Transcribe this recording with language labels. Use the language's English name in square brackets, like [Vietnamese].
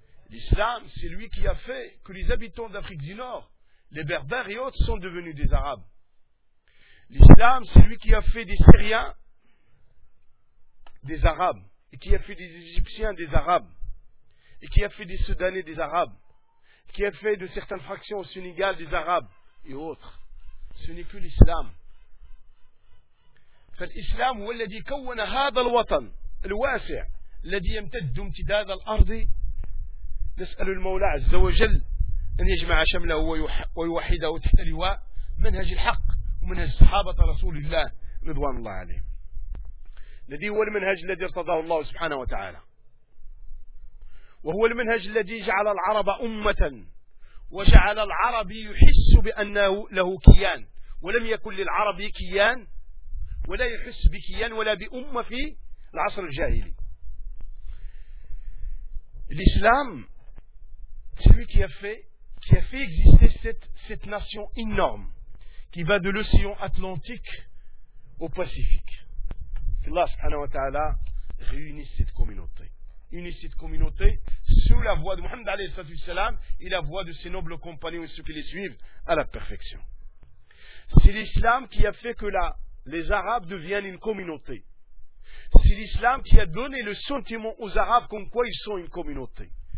[French] الإسلام c'est lui qui a fait que les habitants d'Afrique du Nord les berbères et autres sont devenus des arabes. L'islam, c'est lui qui a fait des Syriens des arabes, et qui a fait des Égyptiens des arabes, et qui a fait des Soudanais des arabes, et qui a fait de certaines fractions au Sénégal des arabes et autres. Ce n'est que l'islam. [Arabic] فالإسلام هو الذي كون هذا الوطن الواسع الذي يمتد امتداد الأرض نسأل المولى عز وجل أن يجمع شمله ويوحده تحت لواء منهج الحق ومنهج صحابة رسول الله رضوان الله عليه الذي هو المنهج الذي ارتضاه الله سبحانه وتعالى وهو المنهج الذي جعل العرب أمة وجعل العربي يحس بأنه له كيان ولم يكن للعربي كيان ولا يحس بكيان ولا بأمة في العصر الجاهلي الإسلام [French] qui a fait exister cette nation énorme qui va de l'océan Atlantique au Pacifique. Qu'Allah subhanahu wa ta'ala réunisse cette communauté. Unisse cette communauté sous la voix de Mohammed alayhi salatu wassalam et la voix de ses nobles compagnons et ceux qui les suivent à la perfection. C'est l'islam qui a fait que les Arabes deviennent une communauté. C'est l'islam qui a donné le sentiment aux Arabes comme quoi ils sont une communauté.